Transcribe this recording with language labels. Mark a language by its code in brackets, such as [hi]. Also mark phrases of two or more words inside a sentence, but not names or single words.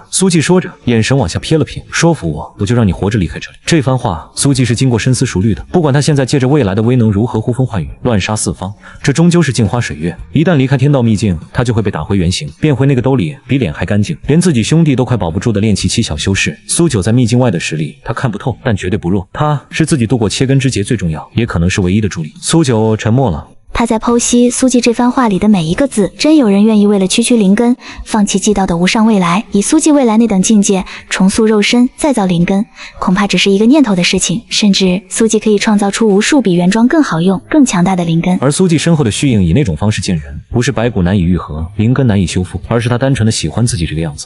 [zh] 蘇季說着，眼神往下瞥了瞥，說服我，我就讓你活着離開這裡。這番話，蘇季是經過深思熟慮的。不管他現在借着未來的威能如何呼風喚雨，亂殺四方，這終究是鏡花水月。一旦離開天道秘境，他就會被打回原形，變回那個兜裡比臉還乾淨，連自己兄弟都快保不住的練氣期小修士。蘇九在秘境外的實力，他看不透，但絕对不弱。他是自己度過切根之劫最重要，也可能是唯一的助力。蘇九沉默了。他在剖析蘇季這番話裡的每一個字，真有人願意為了區區靈根，放棄既到的無上未來，以蘇季未來那等境界重塑肉身，再造靈根，恐怕只是一個念頭的事情。甚至蘇季可以創造出無數比原裝更好用、更強大的靈根。而蘇季身後的虛影以那種方式見人，不是白骨難以愈合，靈根難以修復，而是他單純的喜歡自己這個樣子。